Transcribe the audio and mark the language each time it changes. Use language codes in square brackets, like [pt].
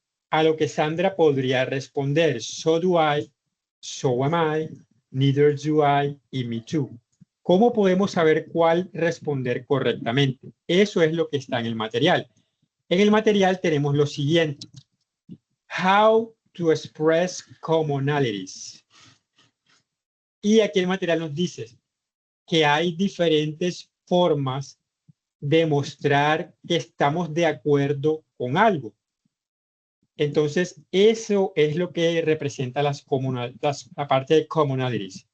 [es] A lo que Sandra podría responder, [en] so do I, so am I, neither do I [es] y [en] me too. [es] ¿Cómo podemos saber cuál responder correctamente? Eso es lo que está en el material. En el material tenemos lo siguiente. [en] How to express commonalities. [es] Y aquí el material nos dice que hay diferentes formas de mostrar que estamos de acuerdo con algo. Entonces, eso es lo que representa la parte de commonalities.